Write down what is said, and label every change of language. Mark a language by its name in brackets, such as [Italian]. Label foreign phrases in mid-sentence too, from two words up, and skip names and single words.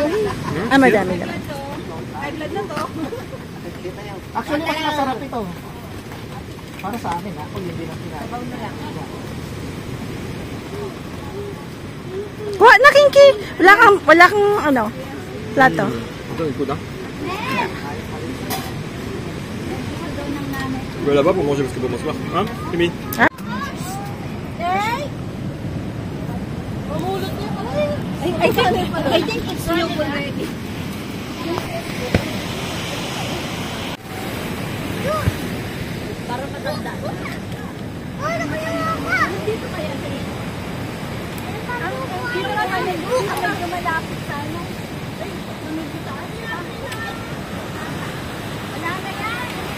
[Filipino] Ah, madami naman. Actually, mas masarap ito. Para sa akin, ako yun din ang kinain. Kuha na, Kinky. Wala kang ano, plato. [French] Attends, écoute, hein. Je vais là-bas pour manger parce que pour m'asseoir. Hein, Mimi? [English] I think it's new already. [Filipino] Para maganda. Dito kaya dito na kami malapit sa ano. Wala na yan.